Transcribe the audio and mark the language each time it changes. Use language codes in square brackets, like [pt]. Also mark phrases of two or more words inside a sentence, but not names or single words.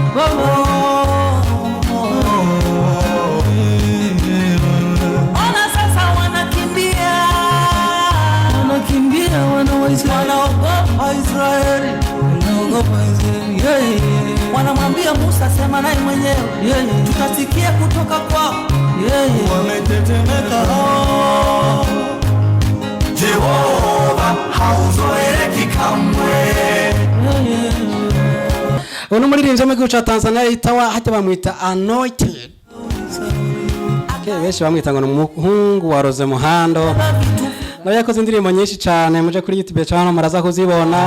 [sw] ona sasa wanakimbia wanaogopa Israeli, wanamwambia Musa sema naye mwenyewe tutasikia kutoka kwao, wametetemeka. Jehova hauzoeleki kamwe. [rn] uno muririmbyi mu gihugu ca Tanzania yitawa hata bamwita Anointed. Benshi bamwita ngo ni umuhungu wa Rose Muhando. Nawe yakoze indirimbo nyinshi cyane muje kuri YouTube cyane maraza kuzibona.